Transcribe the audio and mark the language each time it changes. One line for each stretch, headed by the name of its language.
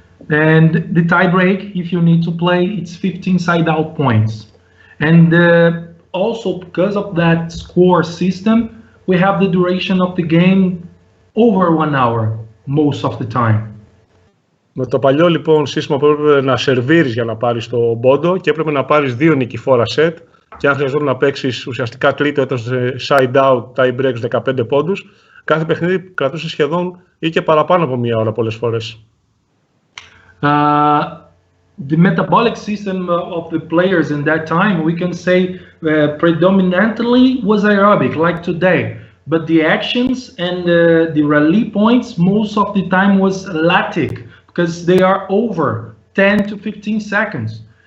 English: And the tie break, if you need to play, it's 15 side-out points. And also because of that score system, we have the duration of the game over 1 hour most of the time.
Greek: Με το παλιό λοιπόν σύστημα που έπρεπε να σερβίρεις για να πάρεις το πόντο και έπρεπε να πάρεις 2 νικηφόρα σετ και αν χρειαζόταν να παίξεις ουσιαστικά τρίτο ήταν side out, tie breaks 15 πόντους, κάθε παιχνίδι κρατούσε σχεδόν ή και παραπάνω από 1 ώρα πολλές φορές.
English: The metabolic system of the players in that time, we can say predominantly was aerobic like today. But the actions and the rally points most of the time was lactic, because they are over 10 to 15 seconds.